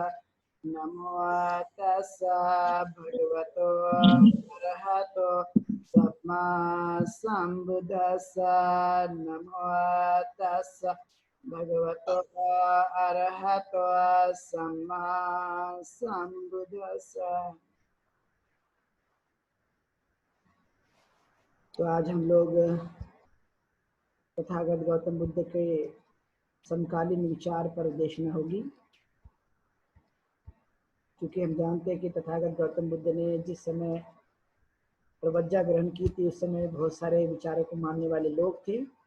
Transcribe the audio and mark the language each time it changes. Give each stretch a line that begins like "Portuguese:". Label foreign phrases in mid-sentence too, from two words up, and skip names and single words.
Pali: नमो तस्सा भगवतो अरहतो सम्मा सम्बुद्दस्सा। नमो तस्सा भगवतो अरहतो सम्मा सम्बुद्दस्सा।
Hindi: तो आज हम लोग तथागत गौतम बुद्ध के समकालीन विचार पर देशना होगी, क्योंकि हम जानते हैं कि तथागत गौतम बुद्ध ने जिस समय प्रवज्जा ग्रहण की थी उस समय बहुत सारे विचारों को मानने वाले लोग थे,